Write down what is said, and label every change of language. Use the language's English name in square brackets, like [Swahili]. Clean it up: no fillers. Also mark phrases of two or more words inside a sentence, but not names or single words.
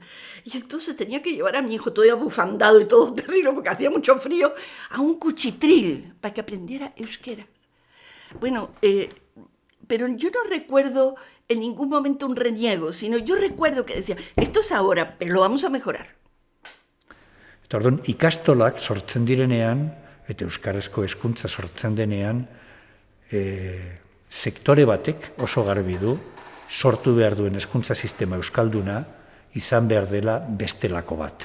[Spanish] Y entonces tenía que llevar a mi hijo todo abufandado y todo terrible porque hacía mucho frío a un cuchitril para que aprendiera euskera. Bueno, pero yo no recuerdo en ningún momento un reniego, sino yo recuerdo que decía, esto es ahora, pero lo vamos a mejorar. [Basque] Eta orduan, ikastolak sortzen direnean, eta euskarazko hezkuntza sortzen denean, sektore batek oso garbi du, sortu behar duen hezkuntza sistema euskalduna, izan behar dela bestelako bat.